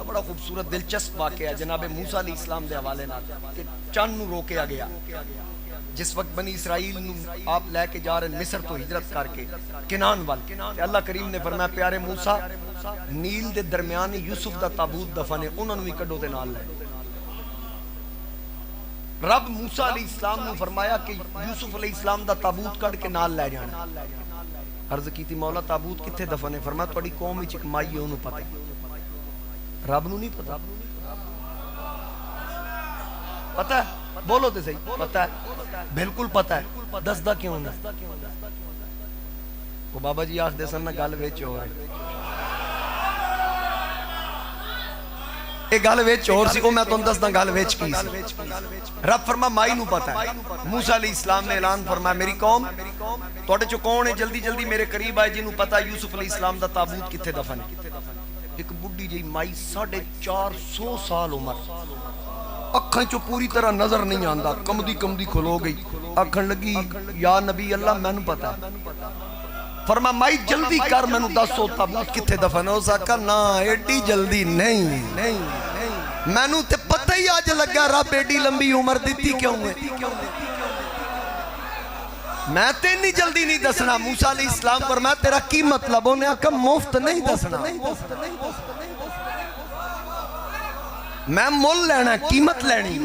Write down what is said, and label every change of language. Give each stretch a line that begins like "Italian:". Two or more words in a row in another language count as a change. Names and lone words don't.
Punjabi: بڑا خوبصورت دلچسپ واقعہ جناب موسیٰ علیہ السلام دے حوالے نال کہ چند نو روکیا گیا جس وقت بنی اسرائیل نو آپ لے کے جا رہے مصر تو ہجرت کر کے کنان وال. اللہ کریم نے فرمایا پیارے موسیٰ نیل دے درمیان یوسف دا تابوت دفن ہے انہوں نے بھی کڈو تے نال لے. رب موسیٰ علیہ السلام نے فرمایا کہ یوسف علیہ السلام دا تابوت کڈ کے نال لے جانا.
Urdu: عرض کی تھی مولا
Punjabi: تابوت کتھے دفن ہے. فرمایا تہاڈی قوم وچ ایک مائی ہے اونوں پتہ رب نو نہیں پتہ. پتہ ہے بولو تے صحیح پتہ ہے بالکل پتہ ہے دسدا کیوں نہ وہ بابا جی آکھ دے سن گل وچ ہو رہی ایک گل وچ اور سی او میں تانوں دسدا گل وچ کی سی. رب فرما مائی نو پتہ ہے. موسیٰ علیہ السلام نے اعلان فرمایا میری قوم تواڈے چوں کون ہے جلدی جلدی میرے قریب آئے جنوں پتہ یوسف علیہ السلام دا تابوت کتھے دفن ہے. ایک بڈھی جی مائی 450 سال عمر اکھاں چوں پوری طرح نظر نہیں آندا کمدی کھلو گئی. آکھن لگی یا نبی اللہ مینوں پتہ ہے. فرما مائی جلدی کر مینوں دسو تابوت کتھے دفن ہے. اس آکھا نا ایڈی جلدی نہیں مینوں تے پتہ ہی آج لگا رب ایڈی لمبی عمر دیتی کیوں ہے میں تے نہیں جلدی نہیں دسنا. موسیٰ علیہ السلام فرمایا تیرا کی مطلب انہیں آکھا مفت نہیں دسنا میں مول لینا قیمت لینی.